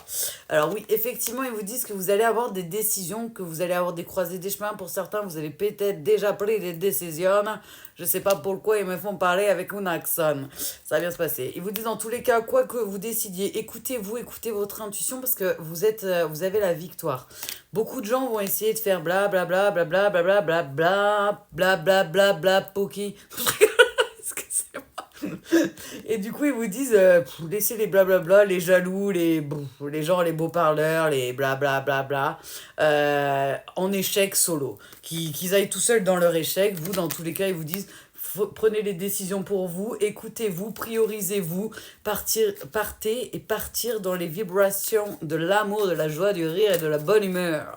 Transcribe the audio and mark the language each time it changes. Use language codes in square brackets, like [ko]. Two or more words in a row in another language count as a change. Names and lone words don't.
[fr] Alors oui, effectivement, ils vous disent que vous allez avoir des décisions, que vous allez avoir des croisées des chemins. Pour certains, vous avez peut-être déjà pris des décisions. Je sais pas pourquoi ils me font parler avec un accent. Ça va bien se passer. Ils vous disent dans tous les cas, quoi que vous décidiez, écoutez-vous, écoutez votre intuition parce que vous avez la victoire. Beaucoup de gens vont essayer de faire bla bla bla bla bla bla bla bla bla bla bla bla bla poki. Et du coup, ils vous disent, laissez les blablabla, les jaloux, les gens, les beaux parleurs, les blablabla, en échec solo. Qu'ils aillent tout seuls dans leur échec. Vous, dans tous les cas, ils vous disent, prenez les décisions pour vous, écoutez-vous, priorisez-vous, partez et partir dans les vibrations de l'amour, de la joie, du rire et de la bonne humeur.